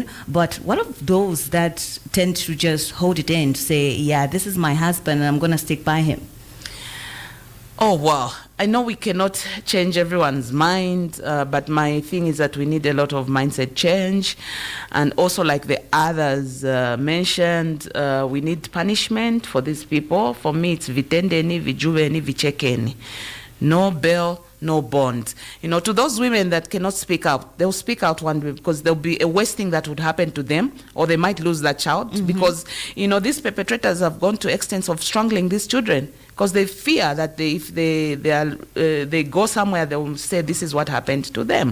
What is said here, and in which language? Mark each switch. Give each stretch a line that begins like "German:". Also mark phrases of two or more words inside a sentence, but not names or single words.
English: But what of those that tend to just hold it in to say, yeah, this is my husband and I'm going to stick by him? Oh, wow. I know we cannot change everyone's mind, but my thing is that we need a lot of mindset change. And also, like the others mentioned, we need punishment for these people. For me, it's vitendeni, vijuveni, vichekeni. No bail, no bond. To those women that cannot speak out, they'll speak out one day because there'll be a worse thing that would happen to them, or they might lose that child because, these perpetrators have gone to extents of strangling these children because they fear that if they go somewhere, they will say this is what happened to them.